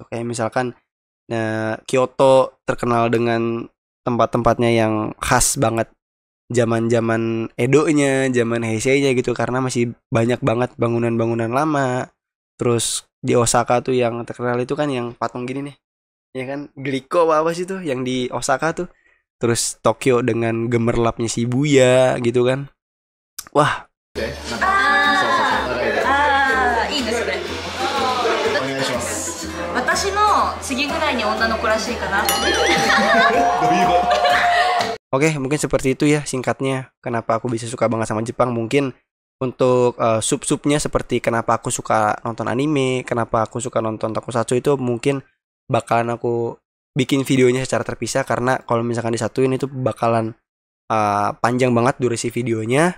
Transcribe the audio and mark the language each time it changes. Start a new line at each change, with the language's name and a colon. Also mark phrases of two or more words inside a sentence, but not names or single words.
Indonesian: Kayak misalkan Kyoto terkenal dengan tempat-tempatnya yang khas banget zaman-zaman Edo-nya, zaman Heisei-nya gitu, karena masih banyak banget bangunan-bangunan lama. Terus di Osaka tuh yang terkenal itu kan yang patung gini nih. Ya kan, Glico apa sih tuh yang di Osaka tuh. Terus Tokyo dengan gemerlapnya Shibuya gitu kan. Wah,
Japanese: いいですね。私の次ぐらいに女の子らしいかな。
Indonesian: Oke, mungkin seperti itu ya singkatnya kenapa aku bisa suka banget sama Jepang. Mungkin untuk sub-subnya seperti kenapa aku suka nonton anime, kenapa aku suka nonton tokusatsu, itu mungkin bakalan aku bikin videonya secara terpisah, karena kalau misalkan disatuin itu bakalan panjang banget durasi videonya.